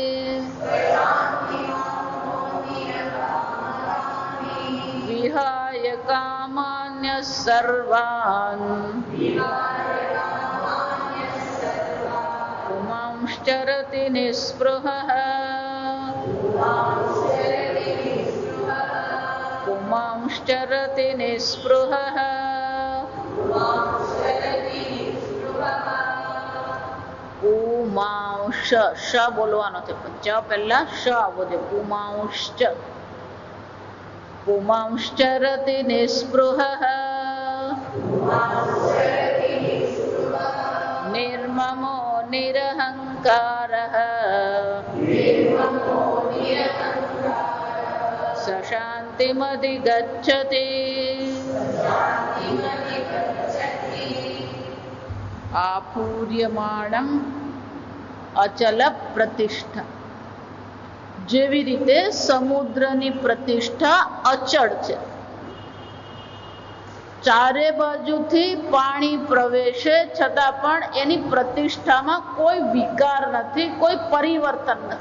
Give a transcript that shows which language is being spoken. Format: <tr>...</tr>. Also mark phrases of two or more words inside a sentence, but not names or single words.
<sa>विहाय कामान्यः सर्वान् पुमांश्चरति निःस्पृहः पुमांश्चरति निःस्पृहः।</sa> <gu>पुमांश श बोलવાનો છે ચ પહેલા શ આવવો જોઈએ પુમાંશ્ચ</gu> <sa>पुमांश्चरति निःस्पृहः निर्ममो निरहङ्कारः स शान्तिमधिगच्छति। आपूर्यमाणं अचल प्रतिष्ठा</sa> <gu>જેવી રીતે સમુદ્રની પ્રતિષ્ઠા અચળ છે, ચારે બાજુથી પાણી પ્રવેશે છતાં પણ એની પ્રતિષ્ઠામાં કોઈ વિકાર નથી, કોઈ પરિવર્તન નથી.</gu>